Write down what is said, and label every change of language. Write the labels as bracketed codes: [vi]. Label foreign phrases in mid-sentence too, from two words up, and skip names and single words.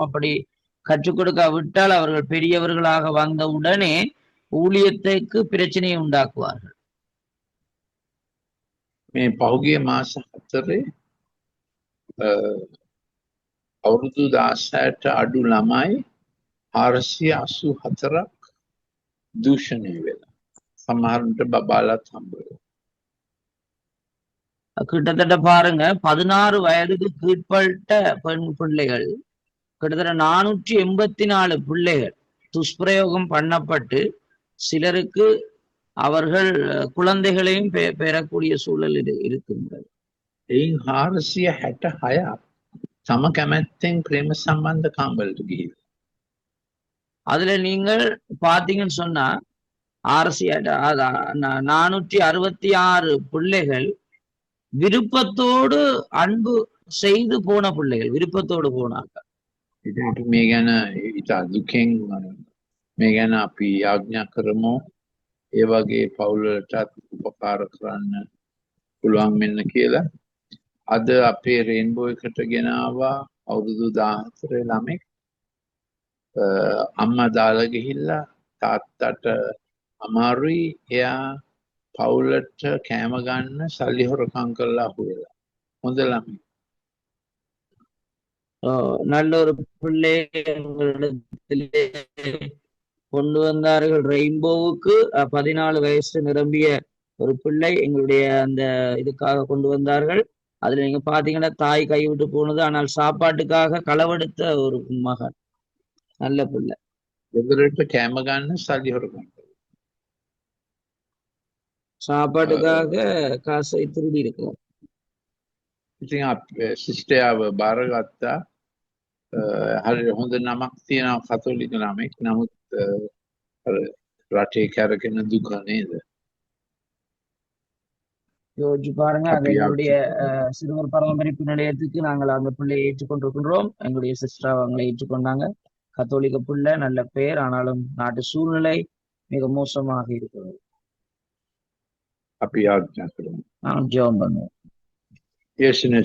[ta] அப்படி கற்றுக் கொடுக்காவிட்டால் அவர்கள் பெரியவர்களாக வந்த உடனே ஊழியத்துக்கு பிரச்சனையை உண்டாக்குவார்கள். [si] මේ පහුගිය මාස 4 අවුරුදු 16ට අඩු ළමයි 484ක් දූෂණය වෙලා. සමහරුන්ට බබාලත් හම්බ වෙලා. [ta] கிட்டத்தட்ட பாருங்க 16 வயதுக்கு கீழ்பட்ட பெண் பிள்ளைகள் கிட்டத்தட்ட 484 பிள்ளைகள் துஷ்பிரயோகம் பண்ணப்பட்டு சிலருக்கு அவர்கள் குழந்தைகளையும் பெறக்கூடிய சூழல் இருக்கின்றது. [si] එයින් 466ක් තම කැමැත්තෙන් ප්‍රේම සම්බන්ධකම් වලට ගිහිල්ලා. [ta] அதுல நீங்கள் பாத்தீங்கன்னு சொன்னா 466 பிள்ளைகள் விருப்பத்தோடு அன்பு செய்து போன பிள்ளைகள் விருப்பத்தோடு போனாங்க. [si] ඉතින් අපි මේ ගැන ඉතා දුකෙන් මේ ගැන අපි යාඥා කරමු. ඒ වගේ පවුල් වලටත් උපකාර කරන්න පුළුවන් වෙන්න කියලා. අද අපේ රේන්බෝ එකට ගෙනාවා අවුරුදු 14 ළමෙක්. අම්මා දාලා ගිහිල්ලා තාත්තට අමාරුයි. එයා පවුලට කෑම ගන්න සල්ලි හොරකම් කරලා අහුවෙලා. හොඳ ළමයි. [ta] நல்ல ஒரு பிள்ளை கொண்டு வந்தார்கள். ரெயின்போவுக்கு 14 வயசு நிரம்பிய ஒரு பிள்ளை எங்களுடைய அந்த இதுக்காக கொண்டு வந்தார்கள். அதுல நீங்க பாத்தீங்கன்னா தாய் கைவிட்டு போனது, ஆனால் சாப்பாட்டுக்காக களவெடுத்த ஒரு மகன். நல்ல பிள்ளை. [si] ගෙදරට කෑම ගන්න සල්ලි හොරකම් කරලා. [ta] சாப்பாட்டுக்காக காசை திருடி இருக்கிறார். [si] ඉතින් අපි සිස්ටර්ව බාරගත්තා. හරි හොඳ නමක් තියෙනවා කතෝලික ළමෙක්. නමුත් අර රටේ කරගෙන දුක නේද? [ta] யோசிச்சு பாருங்க. அது எங்களுடைய சிறுவர் பராமரிப்பு நிலையத்துக்கு நாங்கள் அந்த பிள்ளையை ஏற்றுக்கொண்டிருக்கின்றோம். எங்களுடைய சிஸ்டர் அவங்களை ஏற்றுக்கொண்டாங்க. கத்தோலிக்க பிள்ளை, நல்ல பெயர். ஆனாலும் நாட்டு சூழ்நிலை மிக மோசமாக இருக்கிறது. [si] අපි යාඥා කරමු. [ta] நான் ஜெபம் பண்ணுவோம். [si] යේසුනේ